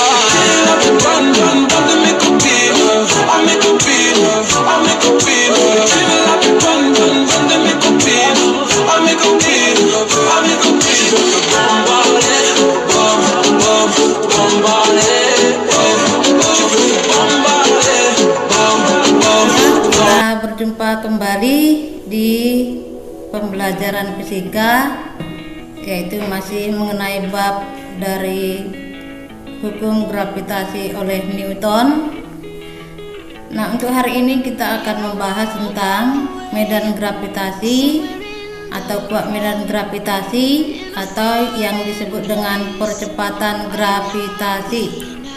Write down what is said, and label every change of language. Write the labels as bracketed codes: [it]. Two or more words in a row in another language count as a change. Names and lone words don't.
[fr] La plus bonne de mes copines, à mes copines, à mes copines. Tu es la plus bonne de mes copines, à mes copines, à mes copines. Je veux te bombarder, bom, bom, bombarder. Je veux te bombarder, bom, bom, bom. [id] Kita berjumpa kembali di pembelajaran fisika, yaitu masih mengenai bab dari hukum gravitasi oleh Newton. Nah, untuk hari ini kita akan membahas tentang medan gravitasi atau kuat medan gravitasi atau yang disebut dengan percepatan gravitasi.